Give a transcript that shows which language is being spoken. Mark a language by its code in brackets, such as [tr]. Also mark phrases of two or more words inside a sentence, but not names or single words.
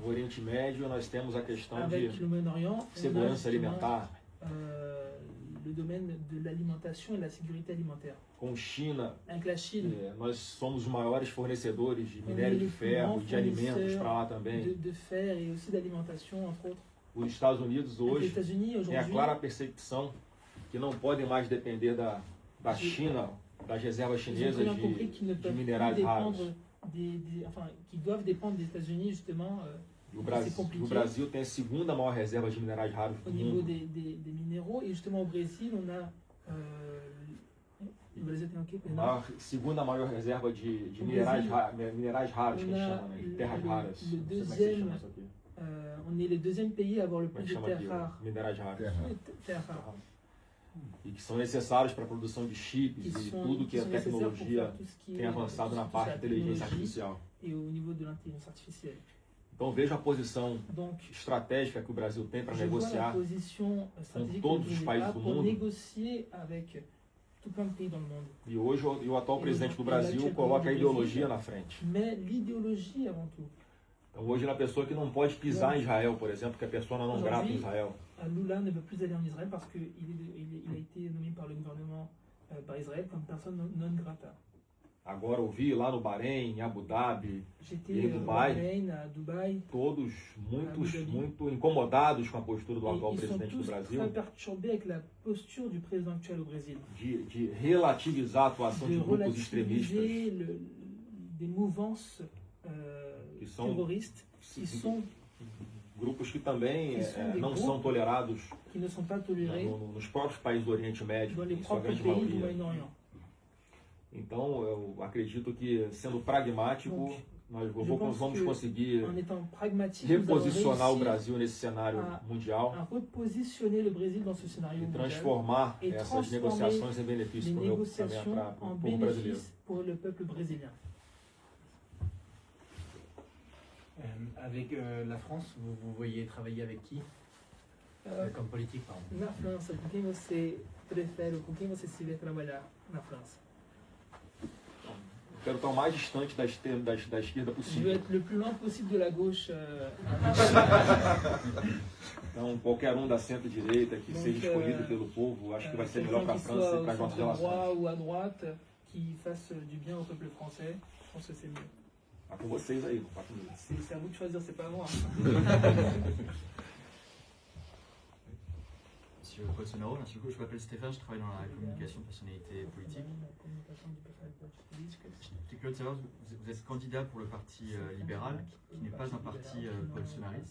[pt] No Oriente Médio, nós temos a questão [fr] Avec [pt] de [fr] le Moyen-Orient, on a [pt] segurança [fr] justement, [pt] alimentar. [fr] le domaine de l'alimentation et de la sécurité alimentaire. [pt] Com China, [fr] Avec la Chine, [pt] nós somos os maiores fornecedores de [fr] on est [pt] minério de [fr] les plus [pt] ferro, [fr] grands [pt] de alimentos [fr] fournisseurs [pt] para lá também. [fr] de fer et aussi d'alimentation, entre autres. [pt] Os Estados Unidos [fr] Avec les [pt] hoje [fr] États-Unis, [pt] tem a [fr] aujourd'hui, [pt] clara percepção que não podem mais depender da China, das reservas [fr] ils ont [pt] chinesas [fr] très bien compris qu'ils ne [pt] de [fr] peuvent plus [pt] minerais raros. [fr] dépendre qu'ils doivent dépendre des États-Unis, justement, [pt] O [fr] c'est compliqué. [pt] Brasil tem a segunda maior reserva de minerais raros [fr] au [pt] do [fr] niveau [pt] mundo. [fr] des minéraux. Et justement, au Brésil, on a... [pt] le Brésil tem o quê? Segunda maior reserva de O minerais, Brasil, minerais raros, que a [fr] on [pt] gente [fr] a [pt] chama, né? De terras [fr] le- [pt] raras. [fr] le [pt] Não sei como é que se [fr] deuxième- [pt] chama isso aqui. [fr] On est le deuxième pays à avoir le [pt] Como é [fr] plus [pt] que [fr] de [pt] chama aqui? [fr] terres rares. [pt] Minerais raros. [fr] Terres rares. [pt] E que são necessários para a produção de chips [fr] Qui [pt] e [fr] sont, [pt] tudo [fr] qui [pt] que a [fr] sont nécessaires pour [pt] tecnologia [fr] faire tout ce qui [pt] tem [fr] est [pt] avançado na [fr] toute [pt] parte [fr] la [pt] de inteligência [fr] technologie [pt] artificial. [fr] et au niveau de l'intelligence artificielle. [pt] Então veja a posição [fr] Donc, [pt] estratégica que o Brasil tem para [fr] je vois la [pt] negociar [fr] position stratégique [pt] todos [fr] que [pt] os [fr] vous [pt] países [fr] avez [pt] do [fr] pour [pt] mundo. [fr] négocier avec tout plein de pays dans le monde. [pt] E hoje o atual presidente do Brasil coloca a ideologia na frente. [fr] Mais l'idéologie avant tout. [pt] Então hoje na pessoa que não pode pisar em Israel, por exemplo, que é persona não grata em Israel. [fr] Lula ne veut plus aller en Israël parce qu'il a été nommé par le gouvernement, par Israël, comme personne non grata. [pt] Agora ouvi lá no Bahrein, em Abu Dhabi, [fr] J'étais [pt] em Dubai, [fr] Bahreïn, à Dubaï. [pt] todos muito incomodados com a postura do atual [fr] Ils sont [pt] presidente do [fr] tous [pt] Brasil, [fr] très perturbés avec la posture du président actuel au Brésil. [pt] de relativizar a atuação de [fr] De [pt] grupos extremistas [fr] relativiser des mouvances [pt] que são [fr] terroristes [pt] grupos que também que são de não grupos são tolerados [fr] qui ne sont pas tolérés [pt] nos próprios países do Oriente Médio, [fr] dans les [pt] em sua [fr] propres [pt] grande [fr] pays du [pt] maioria. [fr] Moyen-Orient. [pt] Então, eu acredito que, sendo pragmático, [fr] Donc, [pt] nós [fr] je pense [pt] vamos [fr] que [pt] conseguir [fr] En étant pragmatique, nous allons [pt] reposicionar o [fr] réussir [pt] Brasil nesse cenário mundial [fr] à repositionner le Brésil dans ce scénario [pt] e [fr] mondial [pt] transformar [fr] et [pt] essas [fr] transformer [pt] negociações em [fr] les [pt] benefício para [fr] négociations [pt] o [fr] en [pt] povo brasileiro. [fr] bénéfice pour le peuple brésilien. Avec la France, vous voyez travailler avec qui comme politique, pardon. [pt] Na França, com quem você prefere ou com quem você se vê trabalhar na França? Quero estar o mais distante da esquerda [fr] Je veux [pt] possível. [fr] être le plus loin possible de la gauche. [pt] Então, qualquer da centro-direita que [fr] Donc, [pt] seja escolhido pelo povo, acho que vai ser melhor para a [fr] Quelqu'un qui [pt] França [fr] soit [pt] e para as [fr] au [pt] nossas [fr] centre droit [pt] relações. [fr] ou à droite, qui fasse du bien au peuple français, je pense que c'est mieux. [pt] Está com vocês aí, não está comigo. [fr] C'est à vous de choisir, c'est pas à moi. Monsieur Bolsonaro, merci beaucoup. Je m'appelle Stéphane, je travaille dans la communication de personnalité politique. J'étais curieux de savoir, vous êtes candidat pour le parti libéral, qui n'est pas un parti bolsonariste.